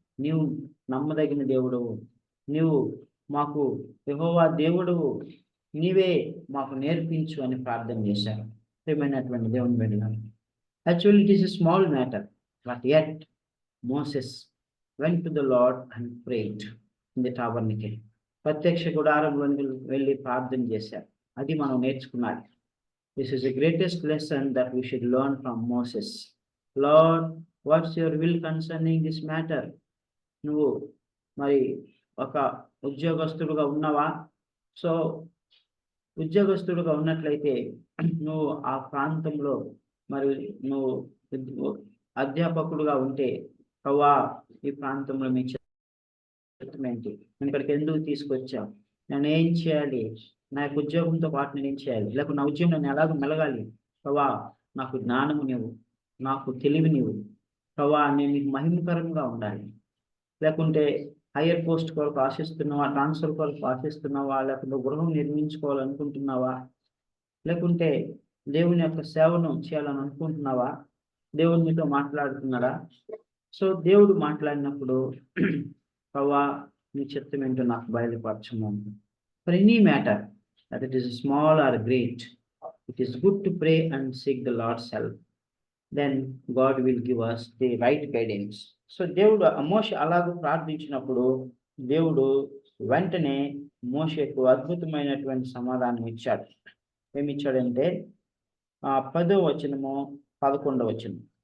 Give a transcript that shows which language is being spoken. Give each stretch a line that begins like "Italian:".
Telugu: నీవు నమ్మదగిన దేవుడవు, నీవు మాకు యెహోవా దేవుడవు, నీవే మాకు నేర్పించు అని ప్రార్థన చేశారు. ప్రియమైనటువంటి దేవుని బిడ్డలారా,
English: Actually it is a small matter, but yet Moses went to the Lord and prayed in the tabernacle.
Telugu: ప్రత్యక్ష గుడారంలోకి వెళ్ళి ప్రార్థన చేశారు. అది మనం నేర్చుకున్నాలి.
English: This is the greatest lesson that we should learn from Moses. Lord, what's your will concerning this matter?
Telugu: నువ్వు మరి ఒక ఉద్యోగస్తుడుగా ఉన్నావా? సో ఉద్యోగస్తుడుగా ఉన్నట్లయితే నువ్వు ఆ ప్రాంతంలో మరి నువ్వు అధ్యాపకుడుగా ఉంటే, ప్రభువా ఈ ప్రాంతంలో మీ చిత్తం ఏంటి, నేను ఇక్కడికి ఎందుకు తీసుకొచ్చావు, నేను ఏం చేయాలి, నా యొక్క ఉద్యోగంతో పాటు నేను ఏం చేయాలి, లేకపోతే నా ఉద్యోగం నేను ఎలాగో మెలగాలి, ప్రభా నాకు జ్ఞానము నీవు, నాకు తెలివి నీవు, ప్రభా నేను నీకు మహిమకరంగా ఉండాలి. లేకుంటే హయ్యర్ పోస్ట్ కొరకు ఆశిస్తున్నావా, ట్రాన్స్ఫర్ కొరకు ఆశిస్తున్నావా, లేకుంటే గృహం నిర్మించుకోవాలనుకుంటున్నావా, లేకుంటే దేవుని యొక్క సేవను చేయాలని అనుకుంటున్నావా, దేవుడు మీతో మాట్లాడుతున్నాడా? సో దేవుడు మాట్లాడినప్పుడు ప్రభా నీ చిత్తం ఏంటో నాకు బయలుపరచము.
English: For any matter, that it is small or great, it is good to pray and seek the Lord's help. Then God will give us the right guidance.
Telugu: So దేవుడు మోషే అలాగూ ప్రార్థించినప్పుడు దేవుడు వెంటనే మోషేకు అద్భుతమైనటువంటి సమాధానం ఇచ్చాడు. ఏమి ఇచ్చాడంటే 10వ వచనము 11వ వచనం.